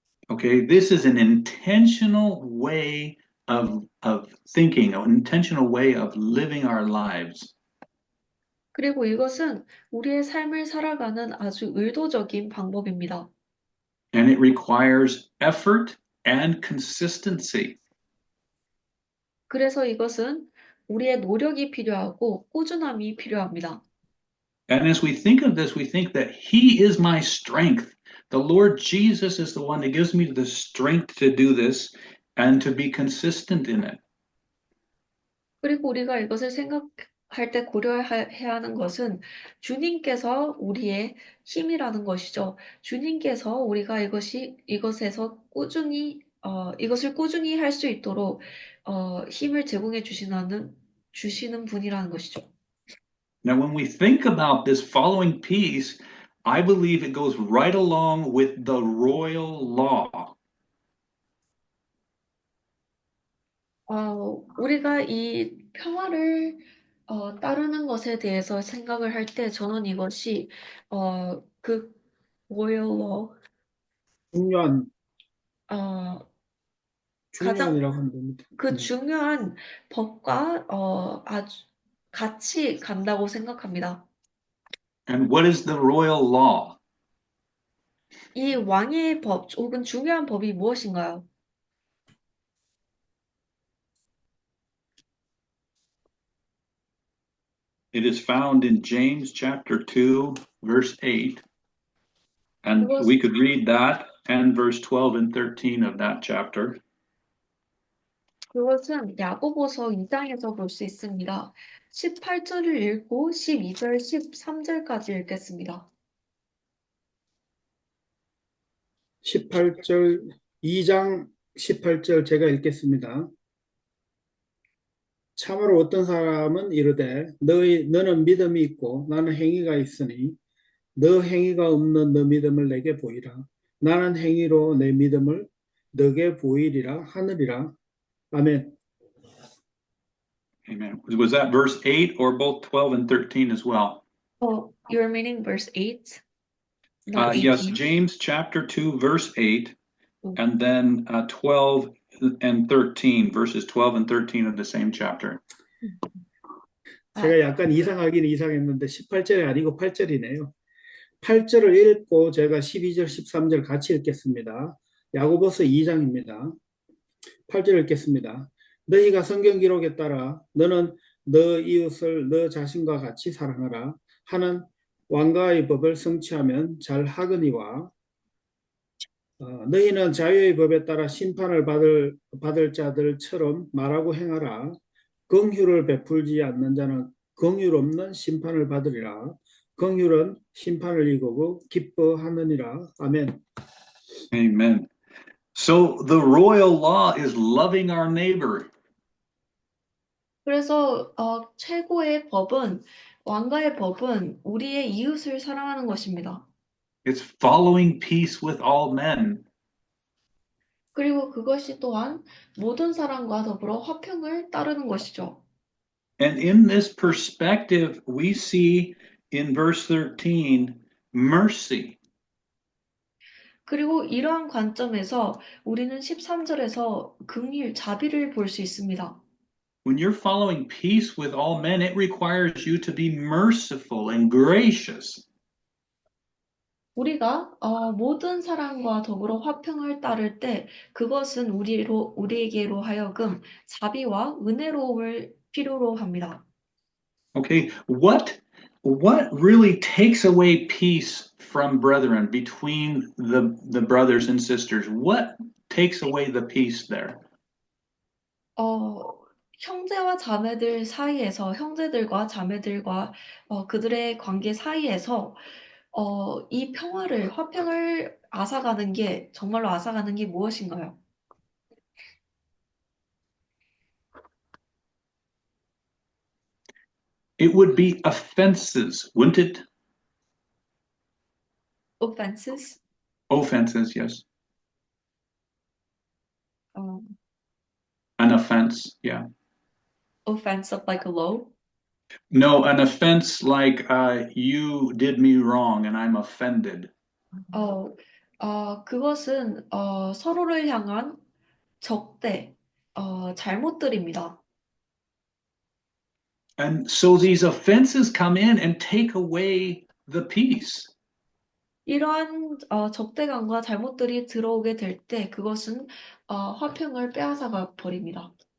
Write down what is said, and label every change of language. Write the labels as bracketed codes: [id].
[en] Okay, this is an intentional way of thinking, an intentional way of living our lives. [ko] 그리고 이것은 우리의 삶을 살아가는 아주 의도적인 방법입니다. [en] And it requires effort and consistency. [ko] 그래서 이것은 우리의 노력이 필요하고 꾸준함이 필요합니다. [en] And as we think of this, we think that He is my strength. The Lord Jesus is the one that gives me the strength to do this and to be consistent in it. [ko] 그리고 우리가 이것을 생각할 때 고려해야 하는 것은 주님께서 우리의 힘이라는 것이죠. 주님께서 우리가 이것에서 이것을 꾸준히 할 수 있도록 힘을 제공해 주시는 분이라는 것이죠. [en] Now, when we think about this following peace, I believe it goes right along with the royal law. [ko] 우리가 이 평화를 따르는 것에 대해서 생각을 할 때 저는 이것이 그 [en] royal law [ko] 중요한 가장 중요한이라고 하면 됩니다. 그 중요한 법과 아주 같이 간다고 생각합니다. [en] And what is the royal law? [ko] 이 왕의 법 혹은 중요한 법이 무엇인가요? [en] It is found in James chapter 2, verse 8. And we could read that and verse 12 and 13 of that chapter. [ko] 그것은 야고보서 2장에서 볼 수 있습니다. 18절을 읽고 12절, 13절까지 읽겠습니다. 18절 2장 18절 제가 읽겠습니다. 참으로 어떤 사람은 이르되 너는 믿음이 있고 나는 행위가 있으니 너 행위가 없는 너 믿음을 내게 보이라. 나는 행위로 내 믿음을 너게 보이리라 하느니라. 아멘. [en] Amen. Was that verse 8 or both 12 and 13 as well? You're meaning verse 8? Not Yes, 18? James chapter 2, verse 8, and then 12 and 13, verses 12 and 13 of the same chapter. [ko] 제가 약간 이상하긴 이상했는데 18절이 아니고 8절이네요. 8절을 읽고 제가 12절, 13절 같이 읽겠습니다. 야고보서 2장입니다. 8절 읽겠습니다. 너희가 성경 기록에 따라 너는 너 이웃을 너 자신과 같이 사랑하라 하는 왕가의 법을 성취하면 잘 하거니와 너희는 자유의 법에 따라 심판을 받을 자들처럼 말하고 행하라. 긍휼을 베풀지 않는 자는 긍휼 없는 심판을 받으리라. 긍휼은 심판을 이기고 기뻐하느니라. 아멘. [en] Amen. So the royal law is loving our neighbor. [ko] 그래서 최고의 법은 왕가의 법은 우리의 이웃을 사랑하는 것입니다. [en] It's following peace with all men. [ko] 그리고 그것이 또한 모든 사람과 더불어 화평을 따르는 것이죠. [en] And in this perspective, we see in verse 13 mercy. [ko] 그리고 이러한 관점에서 우리는 13절에서 긍휼, 자비를 볼 수 있습니다. [en] When you're following peace with all men, it requires you to be merciful and gracious. [ko] 우리가 모든 사람과 더불어 화평을 따를 때 그것은 우리에게로 하여금 자비와 은혜로움을 필요로 합니다. [en] Okay, what really takes away peace from brethren between the brothers and sisters? What takes away the peace there? [ko] 형제와 자매들 사이에서 형제들과 자매들과 그들의 관계 사이에서 이 평화를 화평을 앗아가는 게 정말로 앗아가는 게 무엇인가요? [en] It would be offenses, wouldn't it? Offenses, Offenses, yes. 어, An offense, yeah. offense of like a low. No, an offense like you did me wrong and I'm offended. [ko] 그것은 서로를 향한 적대, 잘못들입니다. [en] And so these offenses come in and take away the peace. [ko] 이러한 적대감과 잘못들이 들어오게 될 때 그것은 화평을 빼앗아가 버립니다.